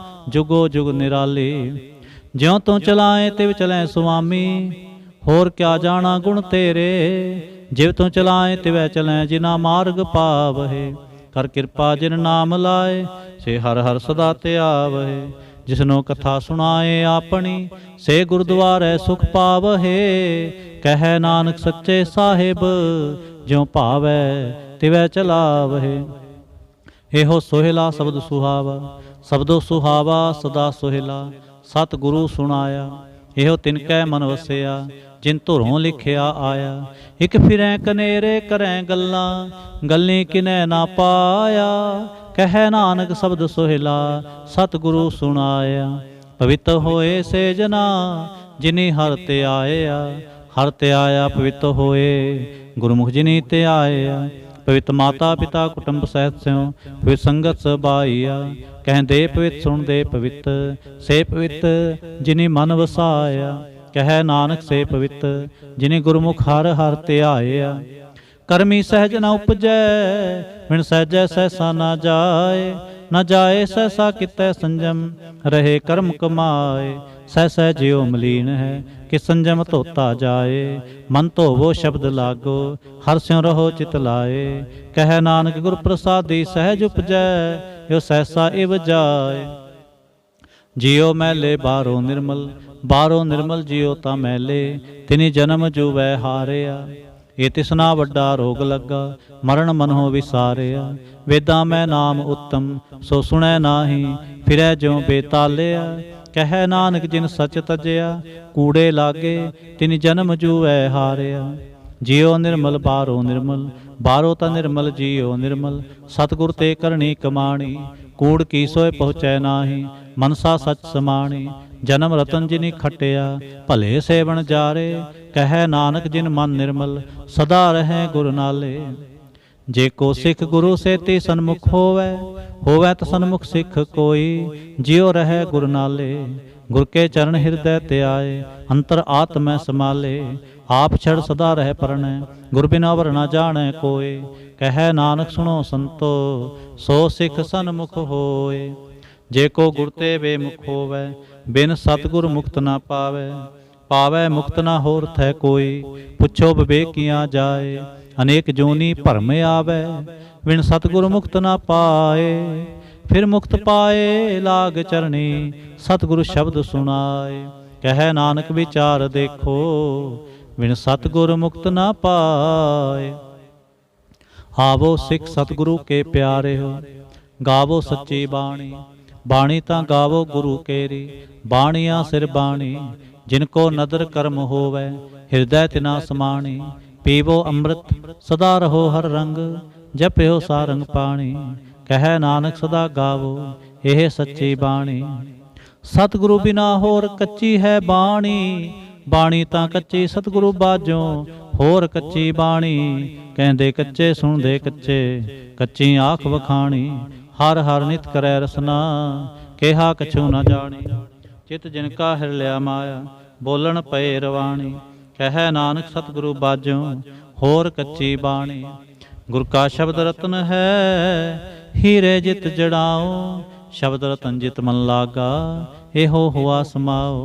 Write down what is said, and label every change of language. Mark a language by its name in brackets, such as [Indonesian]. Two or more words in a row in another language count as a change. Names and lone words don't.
[Punjabi] ਜੁਗੋ ਜੁਗ ਨਿਰਾਲੀ, ਜਿਉ ਤੂੰ ਚਲਾਏ ਤਿਵ ਚਲੈ ਸੁਆਮੀ। ਹੋਰ ਕਿਆ ਜਾਣਾ ਗੁਣ ਤੇਰੇ, ਜਿਵ ਤੂੰ ਚਲਾਏ ਤਿਵੈ ਚਲੈ। ਜਿਨਾ ਮਾਰਗ ਪਾਵਹਿ, ਕਰ ਕਿਰਪਾ ਜਿਨ ਨਾਮ ਲਾਏ। ਸੇ ਹਰ ਹਰ ਸਦਾ ਧਿਆਵਹਿ। ਜਿਸਨੋ ਕਥਾ ਸੁਣਾਏ ਆਪਣੀ ਸੇ ਗੁਰਦੁਆਰੇ ਸੁਖ ਪਾਵਹੇ। ਕਹੁ ਨਾਨਕ ਸੱਚੇ ਸਾਹਿਬ ਜਿਉ ਭਾਵੈ ਤਿਵੈ ਚਲਾਵਹੇ। ਏਹੋ ਸੋਹਿਲਾ ਸ਼ਬਦ ਸੁਹਾਵਾ ਸ਼ਬਦੋ ਸੁਹਾਵਾ ਸਦਾ ਸੋਹਿਲਾ। ਸਤਿਗੁਰੂ ਸੁਣਾਇਆ ਏਹੋ ਤਿਨਕੈ ਮਨ ਵਸਿਆ ਜਿਨ ਧੁਰੋਂ ਲਿਖਿਆ ਆਇਆ। ਇਕ ਫਿਰੈ ਘਨੇਰੇ ਕਰੈ ਗੱਲਾਂ ਗੱਲੀ ਕਿਨੈ ਨਾ ਪਾਇਆ। ਕਹੁ ਨਾਨਕ ਸ਼ਬਦ ਸੋਹਿਲਾ ਸਤਿਗੁਰੂ ਸੁਣਾਇਆ। ਪਵਿੱਤਰ ਹੋਏ ਸੇ ਜਨਾ ਜਿਨੀ ਹਰ ਤੇ ਆਇਆ। ਹਰ ਤੇ ਆਇਆ ਪਵਿੱਤਰ ਹੋਏ ਗੁਰਮੁਖ ਜਿਨੀ ਤੇ ਆਇਆ। ਪਵਿੱਤਰ ਮਾਤਾ ਪਿਤਾ ਕੁਟੰਬ ਸਹਿਤ ਸਿਉਂ ਫਿਰ ਸੰਗਤ ਸਬਾਈਆ। ਕਹਿ ਦੇ ਪਵਿੱਤਰ ਸੁਣ ਦੇ ਪਵਿੱਤਰ ਸੇ ਪਵਿੱਤਰ ਜਿਨੀ ਮਨ ਵਸਾਇਆ। ਕਹੁ ਨਾਨਕ ਸੇ ਪਵਿੱਤਰ ਜਿਨੀ ਗੁਰਮੁਖ ਹਰ ਹਰ ਤੇ ਆਇਆ। ਕਰਮੀ ਸਹਜ ਨ ਉਪਜੈ ਬਿਨ ਸਹਜੈ ਸਹਸਾ ਨ ਜਾਏ। ਨ ਜਾਏ ਸਹਸਾ ਕਿਤੈ ਸੰਜਮ ਰਹੇ ਕਰਮ ਕਮਾਏ। ਸਹ ਸਹ ਜੀਉ ਮਲੀਨ ਹੈ ਕਿ ਸੰਜਮ ਧੋਤਾ ਜਾਏ। ਮਨ ਧੋਵੋ ਸ਼ਬਦ ਲਾਗੋ ਹਰ ਸਿਉਂ ਰਹੋ ਚਿਤ ਲਾਏ। ਕਹੁ ਨਾਨਕ ਗੁਰ ਪ੍ਰਸਾਦੀ ਸਹਜ ਉਪਜੈ ਯੋ ਸਹਸਾ ਇਵ ਜਾਏ। ਜੀਉ ਮੈਲੇ ਬਾਰੋ ਨਿਰਮਲ ਬਾਰੋ ਨਿਰਮਲ ਜੀਉ ਤਾ ਮੈਲੇ। ਤਿਨੀ ਜਨਮ ਜੂਐ ਹਾਰਿਆ, ਏ ਤਿਸਨਾ ਵੱਡਾ ਰੋਗ ਲੱਗਾ। ਮਰਣ ਮਨਹੋ ਵਿਸਾਰਿਆ ਵੇਦਾਂ ਮੈਂ ਨਾਮ ਉੱਤਮ ਸੋ ਸੁਣੈ ਨਾਹੀ ਫਿਰੈ ਜਿਉਂ ਬੇਤਾਲਿਆ। ਕਹੁ ਨਾਨਕ ਜਿਨ ਸੱਚ ਤਜਿਆ ਕੂੜੇ ਲਾਗੇ ਤਿਨ ਜਨਮ ਜੂਐ ਹਾਰਿਆ। ਜੀਉ ਨਿਰਮਲ ਬਾਰੋ ਨਿਰਮਲ ਬਾਰੋ ਤਾ ਨਿਰਮਲ ਜੀਉ ਨਿਰਮਲ। ਸਤਿਗੁਰ ਤੇ ਕਰਨੀ ਕਮਾਣੀ ਕੂੜ ਕੀ ਸੋਏ ਪਹੁੰਚੈ ਨਾਹੀ। ਮਨਸਾ ਸੱਚ ਸਮਾਣੀ ਜਨਮ ਰਤਨ ਜਿਨੀ ਖਟਿਆ ਭਲੇ ਸੇਵਨ ਜਾਰੇ। ਕਹੁ ਨਾਨਕ ਜਿਨ ਮਨ ਨਿਰਮਲ ਸਦਾ ਰਹੇ ਗੁਰ ਨਾਲੇ। ਜੇ ਕੋ ਸਿੱਖ ਗੁਰੂ ਸੇਤੀ ਸਨਮੁਖ ਹੋਵੈ ਹੋਵੈ ਤ ਸਨਮੁਖ ਸਿੱਖ ਕੋਈ। ਜੀਉ ਰਹੇ ਗੁਰ ਨਾਲੇ ਗੁਰ ਕੇ ਚਰਣ ਹਿਰਦੈ ਤੇ ਆਏ। ਅੰਤਰ ਆਤਮੈ ਸਮਾਲੇ ਆਪ ਛਡ ਸਦਾ ਰਹ ਪਰਨੈ। ਗੁਰ ਬਿਨਾ ਵਰ ਨ ਜਾਣੇ ਕੋਇ। ਕਹੁ ਨਾਨਕ ਸੁਣੋ ਸੰਤੋ ਸੋ ਸਿੱਖ ਸਨਮੁਖ ਹੋਏ। ਜੇ ਕੋ ਗੁਰ ਤੇ ਬੇਮੁਖ ਹੋਵੈ ਬਿਨ ਸਤਿਗੁਰ ਮੁਕਤਿ ਨ ਪਾਵੈ। ਪਾਵੈ ਮੁਕਤਿ ਨ ਹੋਰ ਥੈ ਕੋਈ ਪੁੱਛੋ ਵਿਵੇਕੀਆਂ ਜਾਏ। ਅਨੇਕ ਜੋਨੀ ਭਰਮ ਆਵੈ ਬਿਨ ਸਤਿਗੁਰ ਮੁਕਤਿ ਨ ਪਾਏ। ਫਿਰ ਮੁਕਤਿ ਪਾਏ ਲਾਗ ਚਰਣੀ ਸਤਿਗੁਰੂ ਸ਼ਬਦ ਸੁਣਾਏ। ਕਹੁ ਨਾਨਕ ਵਿਚਾਰ ਦੇਖੋ ਬਿਨ ਸਤਿਗੁਰ ਮੁਕਤਿ ਨ ਪਾਏ। ਆਵੋ ਸਿੱਖ ਸਤਿਗੁਰੂ ਕੇ ਪਿਆਰੇ ਹੋ ਗਾਵੋ ਸੱਚੀ ਬਾਣੀ। ਬਾਣੀ ਤਾਂ ਗਾਵੋ ਗੁਰੂ ਕੇਰੀ ਬਾਣੀਆ ਸਿਰ ਬਾਣੀ। ਜਿਨਕੋ ਨਦਰ ਕਰਮ ਹੋਵੈ ਹਿਰਦੈ ਤਿਨਾ ਸਮਾਣੀ। ਪੀਵੋ ਅੰਮ੍ਰਿਤ ਸਦਾ ਰਹੋ ਹਰ ਰੰਗ ਜਪਿਓ ਸਾਰੰਗ ਪਾਣੀ। ਕਹੁ ਨਾਨਕ ਸਦਾ ਗਾਵੋ, ਏਹ ਸੱਚੀ ਬਾਣੀ। ਸਤਿਗੁਰੂ ਬਿਨਾ ਹੋਰ ਕੱਚੀ ਹੈ ਬਾਣੀ। ਬਾਣੀ ਤਾਂ ਕੱਚੀ ਸਤਿਗੁਰੂ ਬਾਝੋਂ ਹੋਰ ਕੱਚੀ ਬਾਣੀ। ਕਹਿੰਦੇ ਕੱਚੇ ਸੁਣਦੇ ਕੱਚੇ ਕੱਚੀ ਆਖ ਵਖਾਣੀ। ਹਰ ਹਰ ਨਿਤ ਕਰੈ ਰਸਨਾ, ਕਿਹਾ ਕਛੁ ਨ ਜਾਣੀ। ਚਿਤ ਜਿਨਕਾ ਹਿਰ ਲਿਆ ਮਾਇਆ ਬੋਲਣ ਪਏ ਰਵਾਣੀ। ਕਹੁ ਨਾਨਕ ਸਤਿਗੁਰੂ ਬਾਝੋਂ ਹੋਰ ਕੱਚੀ ਬਾਣੀ। ਗੁਰ ਕਾ ਸ਼ਬਦ ਰਤਨ ਹੈ ਹੀਰੇ ਜਿਤ ਜੜਾਓ। ਸ਼ਬਦ ਰਤਨ ਜਿਤ ਮਨ ਲਾਗਾ ਏਹੋ ਹੋਆ ਸਮਾਓ।